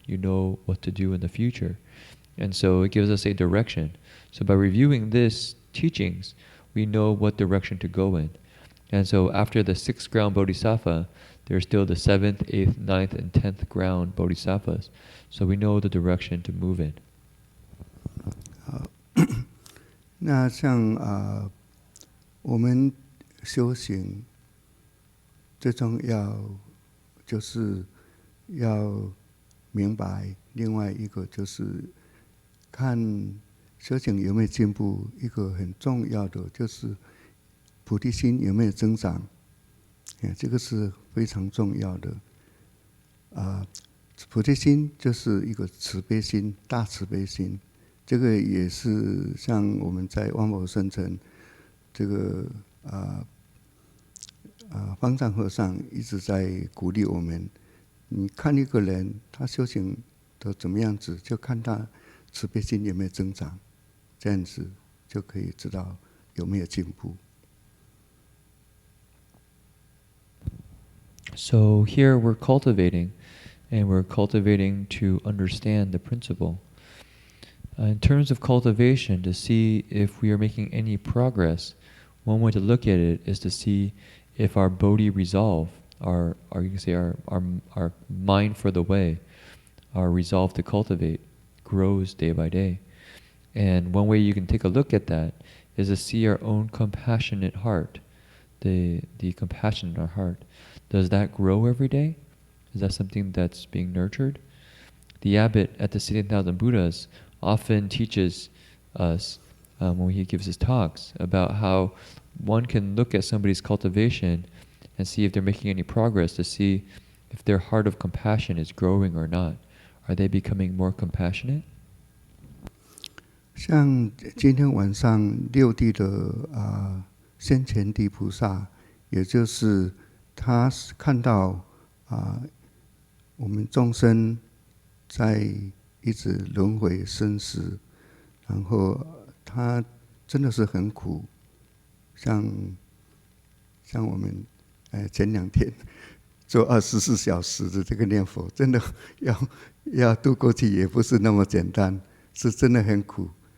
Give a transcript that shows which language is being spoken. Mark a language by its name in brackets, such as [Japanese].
[English] You know what to do in the future. And so it gives us a direction. So by reviewing this teachings, we know what direction to go in. And so after the 6th ground bodhisattva, there's still the 7th, 8th, 9th, and 10th ground bodhisattvas. So we know the direction to move in. [Chinese] 那像我们修行最重要就是要明白，另外一个就是看修行有没有进步，一个很重要的就是菩提心有没有增长，这个是非常重要的。菩提心就是一个慈悲心，大慈悲心。这个也是像我们在万佛圣城这个方丈和尚一直在鼓励我们，你看一个人他修行的怎么样子，就看他慈悲心有没有增长，这样子就可以知道有没有进步。 [English] So here we're cultivating, and we're cultivating to understand the principle. In terms of cultivation, to see if we are making any progress, one way to look at it is to see if our bodhi resolve, you can say our mind for the way, our resolve to cultivate, grows day by day. And one way you can take a look at that is to see our own compassionate heart, the compassion in our heart. Does that grow every day? Is that something that's being nurtured? The abbot at the 16,000 Buddhas often teaches us when he gives his talks about how one can look at somebody's cultivation and see if they're making any progress, to see if their heart of compassion is growing or not. Are they becoming more compassionate? [Chinese] 像今天晚上六地的先前地菩萨，也就是他看到我们众生在一直轮回生死，然后他真的是很苦，像我们前2天做24小时的这个念佛，真的要渡过去也不是那么简单，是真的很苦。